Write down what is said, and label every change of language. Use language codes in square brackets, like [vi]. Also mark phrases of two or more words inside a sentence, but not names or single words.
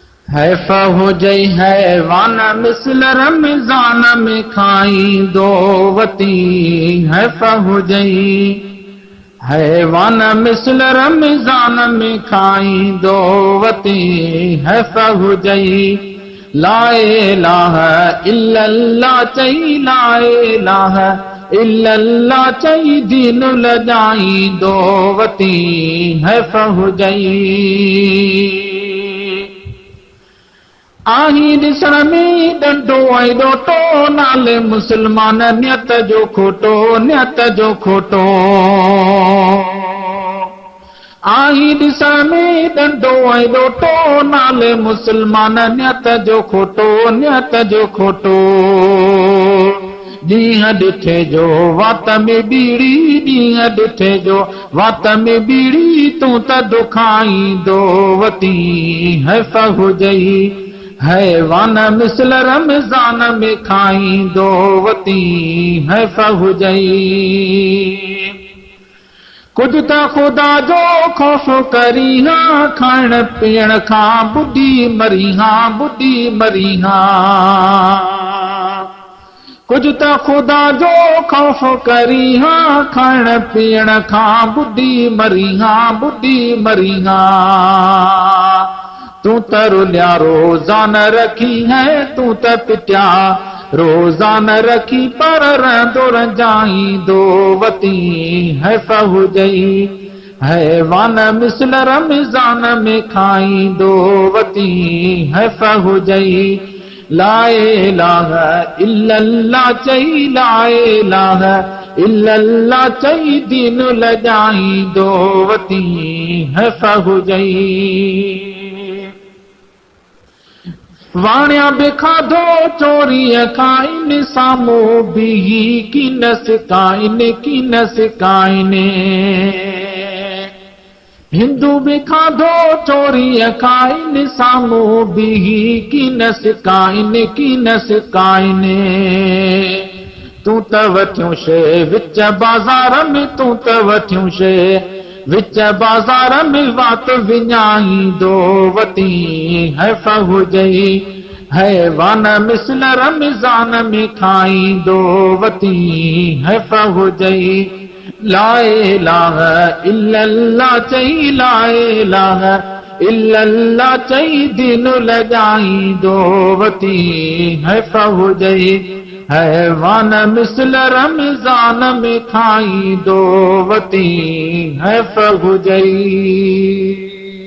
[sd] है फहुजई हैवान मिसल रमजान में खाई दो वती। है फहुजई हैवान मिसल रमजान में खाई दो वती। है फहुजई [ar] لا إله إلا الله [sd] चई, [ar] لا إله إلا الله [sd] चई दीन लजाई दो वती। है फहुजई आही ॾिसण में ॾंडो ऐं ॾोटो, नाले मुस्लमान नियत जो खोटो, नियत जो खोटो। आही ॾिसण में ॾंडो ऐं ॾोटो, नाले मुस्लमान नियत जो खोटो, नियत जो खोटो। ॾींहं ॾिठे जो वात में बीड़ी, ॾींहं ॾिठे जो वात में बीड़ी, तूं त दुखाईंदो वती। है फहुजई हैवान मिसल रमजान में खाईंदो वती। है फहुजई कुछ त खुदा जो खौफ करी हां, खाइण पीअण खां बुढ़ी मरी हां, बुढ़ी मरी हां। कुछ त खुदा जो खौफ करी हां, खाइण पीअण खां बुढ़ी मरी हां, बुढ़ी मरी हां। तू त रुलिया रोजान रखी है, तू त पिटिया रोजान रखी, पर रहंदो रंजाईंदो वती। है फहुजई हैवान मिसल रमजान में खाईंदो वती। है फहुजई [ar] لا إله إلا الله [sd] चई, [ar] لا إله إلا الله [sd] चई दीन लजाईंदो वती। है फहुजई वाणिया बि खाधो चोरीअ खां इन, साम्हूं बीही की न सिकाइन, की न सिकाइन। हिंदू बि खाधो चोरीअ खां इन, साम्हूं बीही की न सिकाइन, की न सिकाइन। तूं त वठियूं शइ विच बाज़ार में, तूं त वठियूं शइ विच बाज़ार में, वात विञाईंदो वती। है फहुजई हैवान मिसल रमजान में खाईंदो वती। है फहुजई [ar] لا إله إلا الله [sd] चई, [ar] لا إله إلا الله [sd] चई दीन लजाईंदो वती। है फहुजई हैवान मिसल रमजान में खाईंदो वती। है फहुजई।